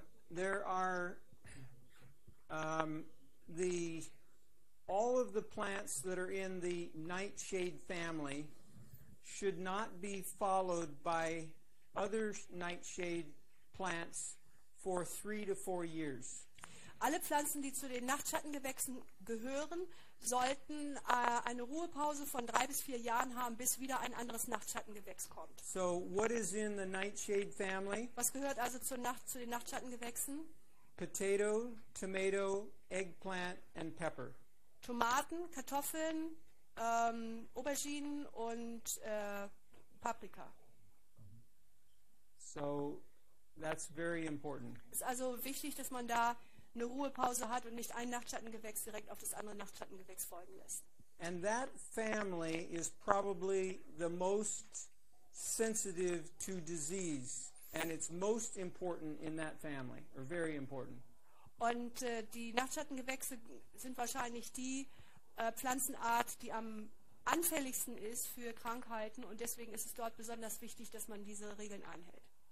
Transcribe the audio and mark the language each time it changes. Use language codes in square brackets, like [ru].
[en] There are all of the plants that are in the nightshade family should not be followed by other nightshade plants for 3 to 4 years. [de] Alle Pflanzen, die zu den Nachtschattengewächsen gehören, sollten eine Ruhepause von 3 bis 4 Jahren haben, bis wieder ein anderes Nachtschattengewächs kommt. [en] So what is in the nightshade family? [de] Was gehört also zu den Nachtschattengewächsen? [en] Potato, tomato, eggplant and pepper. [de] Tomaten, Kartoffeln, Auberginen und Paprika. [en] So that's very important. [de] Es ist also wichtig, dass man da eine Ruhepause hat und nicht ein Nachtschattengewächs direkt auf das andere Nachtschattengewächs folgen lässt. [en] And that family is probably the most sensitive to disease, and it's most important in that family, or very important. [de] Und die Nachtschattengewächse sind wahrscheinlich die Pflanzenart, die am anfälligsten ist für Krankheiten, und deswegen ist es dort besonders wichtig, dass man diese Regeln einhält.